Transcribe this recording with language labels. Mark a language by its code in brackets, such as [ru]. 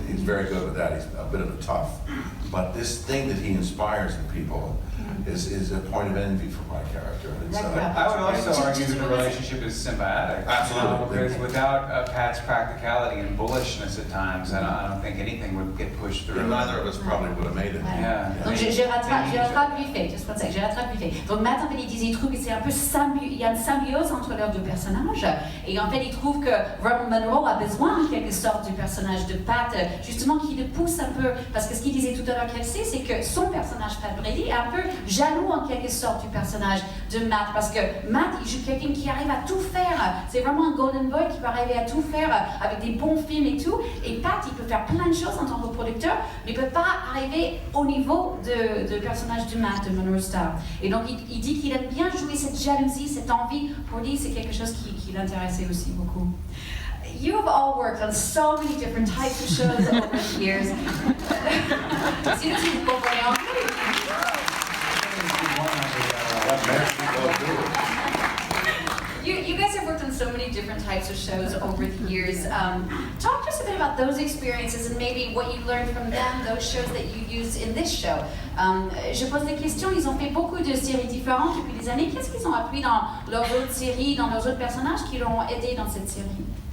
[en] He's very good with that. He's a bit of a tough. But this thing that he inspires in people is a point of envy for my character. I would also argue that the relationship is symbiotic. Absolutely. Because without Pat's practicality and bullishness at times, I don't think anything would get pushed through. Neither of us probably would have made it. Yeah. [fr] Donc je rattrape vite fait, just one sec, je rattrape vite fait. Donc Matt, en fait, il disait, il trouve que c'est un peu il y a une symbiose entre leurs deux personnages, et en fait, il trouve que Robert Monroe a besoin en quelque sorte du personnage de Pat, justement qui le pousse un peu, parce que ce qu'il disait tout à l'heure Kelsey, c'est que son personnage Pat Brady est un peu jaloux en quelque sorte du personnage de Matt, parce que Matt, il joue quelqu'un qui arrive à tout faire, c'est vraiment un golden boy qui peut arriver à tout faire avec des bons films et tout, et Pat, il peut faire plein de choses en tant que producteur, mais il ne peut pas arriver au niveau de personnage de Matt, de Monroe Star. Et donc il dit qu'il aime bien jouer cette jalousie, cette envie, pour lui c'est quelque chose qui l'intéressait aussi beaucoup. [en] You have all worked on so many different types of shows over the years. You guys have worked on so many different types of shows over the years. Talk to us a bit about those experiences and maybe what you learned from them, those shows that you use in this show. [fr] Je pose des questions, ils ont fait beaucoup de séries différentes depuis des années. Qu'est-ce qu'ils ont appris dans leurs autres séries, dans leurs autres personnages qui l'ont aidé dans cette série?